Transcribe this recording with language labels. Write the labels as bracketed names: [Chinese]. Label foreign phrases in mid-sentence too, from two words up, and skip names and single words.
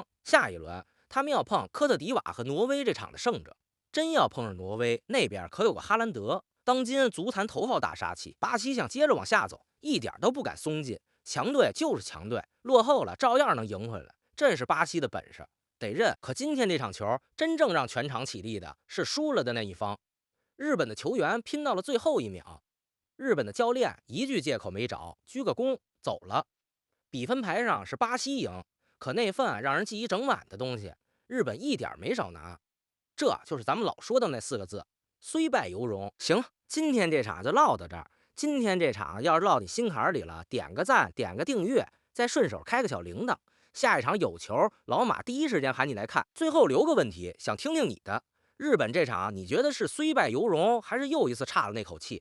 [Chinese] 下一輪他們要碰科特迪瓦和挪威這場的勝者，真要碰上挪威，那邊可有個哈蘭德，當今足壇頭號大殺器。巴西想接着往下走，一點都不敢鬆劲，強隊就是強隊，落後了照樣能贏回來，這是巴西的本事，得認。可今天這場球真正讓全場起立的是輸了的那一方，日本的球員拼到了最後一秒，日本的教練一句借口沒找，鞠個躬走了。比分牌上是巴西贏，可那份讓人記一整晚的東西，日本一點沒少拿。這就是咱們老說的那 4個字，雖敗猶榮。行了，今天這場就嘮到這兒。今天這場要是落你心坎裡了，點個讚，點個訂閱，再順手開個小鈴鐺。下一場有球，老馬第一時間喊你來看。最後留個問題，想聽聽你的。日本這場你覺得是雖敗猶榮，還是又一次差了那口氣？